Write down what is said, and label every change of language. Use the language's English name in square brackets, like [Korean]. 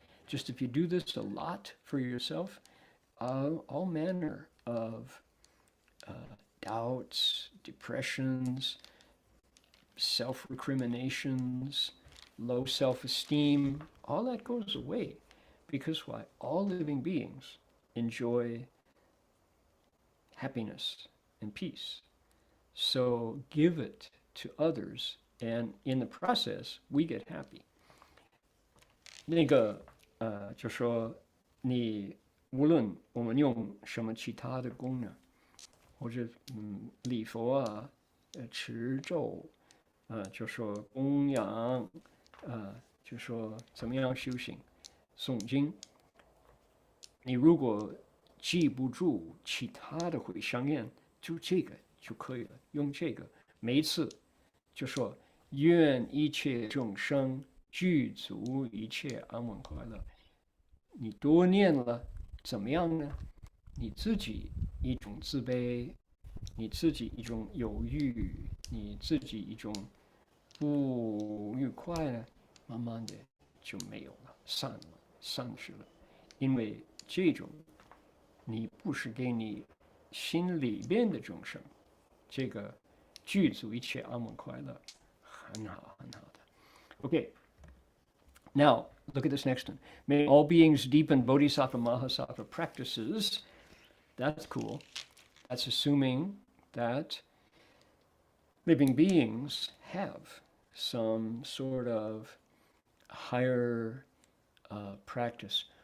[English] Just if you do this a lot for yourself, all manner of doubts, depressions, self-recriminations, low self-esteem, all that goes away. Because why? All living beings enjoy happiness and peace. So give it to others, and in the process, we get happy. [Chinese] 那个就说你无论我们用什么其他的功能，或者礼佛啊，持咒，就说供养，就说怎么样修行。诵经，你如果记不住其他的回向愿，就这个就可以了。用这个，每一次就说愿一切众生具足一切安稳快乐。你多念了，怎么样呢？你自己一种自卑，你自己一种犹豫，你自己一种不愉快呢，慢慢的就没有了，散失了，因为这种你不是给你心里边的众生，这个具足一切安稳快乐，很好很好的。 [English] Okay, now look at this next one. May all beings deepen Bodhisattva Mahasattva practices. That's cool. That's assuming that living beings have some sort of higher practice.